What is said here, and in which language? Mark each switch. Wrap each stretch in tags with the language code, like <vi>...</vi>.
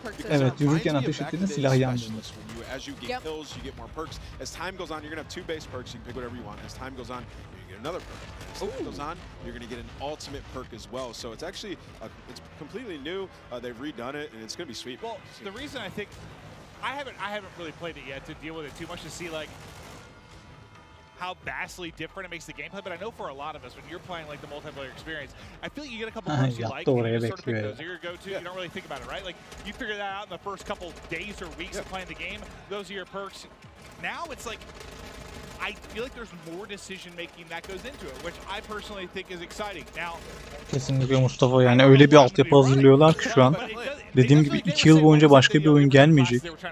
<tr>Evet, yürürken ateş ettiğinde silah yan dönüyor.</tr> <en>Kills, you get more perks. As time goes on, you're gonna have 2 base perks. You can pick whatever you want. As time goes on, you get another perk. As time goes on, you're gonna get an ultimate perk as well. So it's actually it's completely new. They've redone it, and it's gonna be sweet. Well, the reason I think I haven't really played it yet to deal with it too much to see like how vastly different it makes the gameplay, but I know for a lot of us, when you're playing like the multiplayer experience, I feel like you get a couple perks you like, and you sort of pick those. You're your go-to. You don't really think about it, right? Like you figure that out in the first couple days or weeks of playing the game. Those are your perks. Now it's like I feel like there's more decision making that goes into it, which I personally think is exciting. Now,</en> <tr>kesinlikle Mustafa, yani öyle bir altyapı hazırlıyorlar ki şu an. Dediğim gibi 2 yıl boyunca başka bir oyun gelmeyecek.</tr>